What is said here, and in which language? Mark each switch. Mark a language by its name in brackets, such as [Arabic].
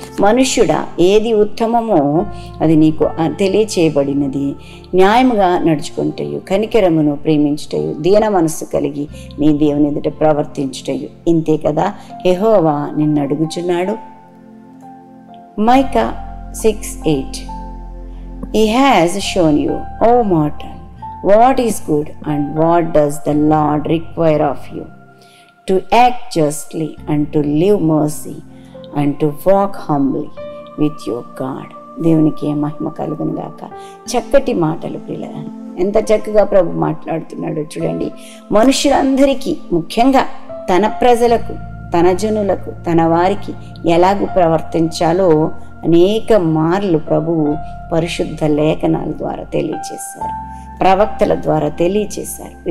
[Telugu] మనుష్యుడా, ఏది ఉత్తమమో అది నీకు తెలియచేయబడినది. న్యాయముగా నడుచుకుంటయు, కనికరమును ప్రేమించుటయు, దీన మనస్సు కలిగి నీ దేవుని ఎదుట ప్రవర్తించుటయు, ఇంతే కదా యెహోవా నిన్ను అడుగుచున్నాడు. Mica 6:8. [English] He has shown you, O mortal, what is good and what does the Lord require of you, to act justly and to live mercy and to walk humbly with your God. [Telugu] దేవునికి మహిమ కలుగును గాక. చక్కటి మాటలు ప్రియులారా, ఎంత చక్కగా ప్రభు మాట్లాడుతున్నాడో చూడండి. మనుషులందరికీ, ముఖ్యంగా తన ప్రజలకు, తన జనులకు, తన వారికి ఎలాగూ ప్రవర్తించాలో అనేక మార్లు ప్రభువు పరిశుద్ధ లేఖనాల ద్వారా తెలియచేశారు, ప్రవక్తల ద్వారా తెలియచేశారు.